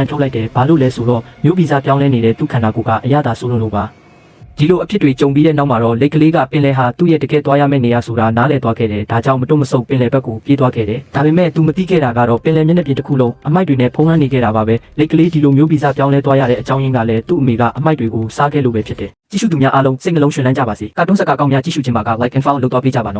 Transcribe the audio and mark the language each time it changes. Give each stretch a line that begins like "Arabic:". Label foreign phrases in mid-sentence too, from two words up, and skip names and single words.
Burmese: န်ထုတ်လိုက်တယ်ဘာလို့လဲဆိုတော့မျိုးဗီဇပြောင်းလဲနေတဲ့သူ့ခန္ဓာကိုယ်ကအရသာဆိုးလို့ပါဒီလိုအဖြစ်တွေကြုံပြီးတဲ့နောက်မှာတော့လိတ်ကလေးကပင်လယ်ဟာသူ့ရဲ့တကယ်သွားရမယ့်နေရာဆိုတာနားလည်သွားခဲ့တယ်ဒါကြောင့်မတွန့်မဆုတ်ပင်လယ်ဘက်ကိုပြေးသွားခဲ့တယ်ဒါပေမဲ့သူမသိခဲ့တာကတော့ပင်လယ်မျက်နှာပြင်တစ်ခုလုံးအမိုက်တွေနဲ့ဖုံးလွှမ်းနေခဲ့တာပါပဲလိတ်ကလေးဒီလိုမျိုးဗီဇပြောင်းလဲသွားရတဲ့အကြောင်းရင်းကလည်းသူ့အမေကအမိုက်တွေကိုစားခဲ့လို့ပဲဖြစ်တယ်ကြည့်ရှုသူများအားလုံးစိတ်နှလုံးရှင်လန်းကြပါစေကာတွန်းစကားကောင်းများကြည့်ရှုခြင်းပါက
English: like and follow
Burmese: လုပ်သွားပေးကြပါနော်